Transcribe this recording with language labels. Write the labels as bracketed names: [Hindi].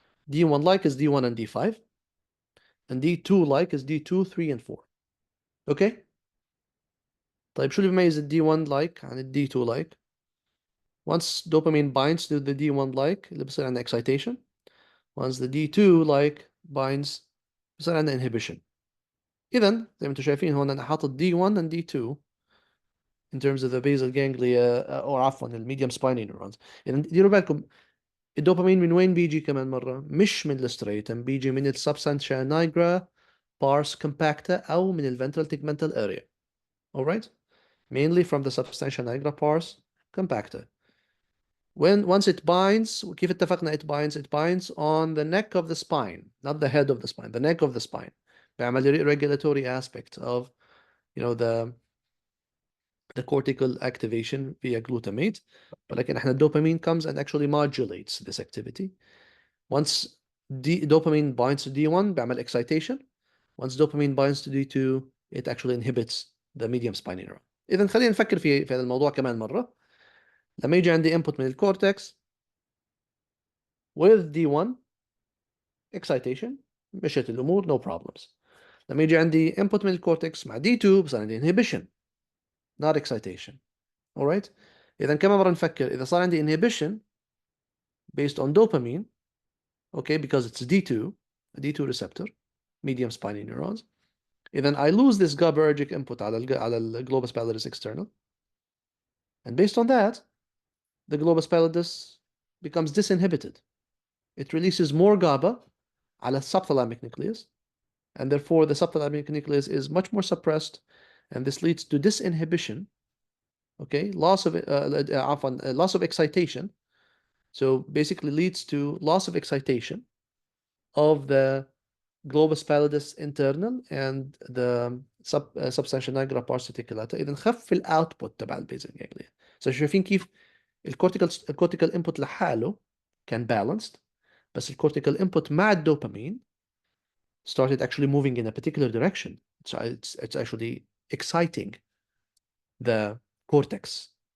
[English] D1 like is D1 and D5, and D2 like is D2, 3 and 4. Okay. [Arabic] طيب شو اللي بيميز ال D1 like عن ال D2 like? [English] Once dopamine binds to the D1 like [Arabic] اللي بصير عندنا [English] excitation. Once the D2 like binds [Arabic] بصير عندنا [English] inhibition. [Arabic] إذا زي ما انتم شايفين هون أنا حاطط [English] D1 and D2 in terms of the basal ganglia [Arabic] أو عفوا الميديوم spiny neurons. إذا ديروا بالكم الدوبامين من وين بيجي كمان مرة؟ مش من الستريتم، بيجي من السبستانشيا نيجرا pars compacta أو من ventral tegmental area. [English] Alright? Mainly from the substantia nigra pars compacta. Once it binds, [Arabic] وكيف اتفقنا [English] it binds on the neck of the spine, not the head of the spine, the neck of the spine. بيعمل regulatory aspect of, you know, the cortical activation via glutamate. [Arabic] ولكن احنا [English] dopamine comes and actually modulates this activity. Once dopamine binds to D1 بيعمل excitation. Once dopamine binds to D2 it actually inhibits the medium spiny neuron. [Arabic] إذا خلينا نفكر في هذا الموضوع كمان مرة. لما يجي عندي input من الكورتكس with D1 excitation مشت الأمور [English] no problems. [Arabic] لما يجي عندي input من الكورتكس مع D2 بصير عندي inhibition [English] not excitation. alright. [Arabic] إذا كمان مرة نفكر إذا صار عندي [English] inhibition based on dopamine, okay, because it's D2, a D2 receptor, medium spiny neurons. إذا I lose this GABAergic input على ال globus pallidus external, and based on that, the globus pallidus becomes disinhibited. It releases more GABA على subthalamic nucleus, and therefore the subthalamic nucleus is much more suppressed, and this leads to disinhibition. Okay, loss of excitation. So basically leads to loss of excitation of the globus pallidus internal and the substantia nigra pars reticulata. [Arabic] إذا نخف الاوتبوت تبع البيزل جانجليا. So شايفين كيف الكورتيكال input لحاله كان balanced, بس الكورتيكال input مع الدوبامين [English] started actually moving in a particular direction. So it's actually exciting the cortex.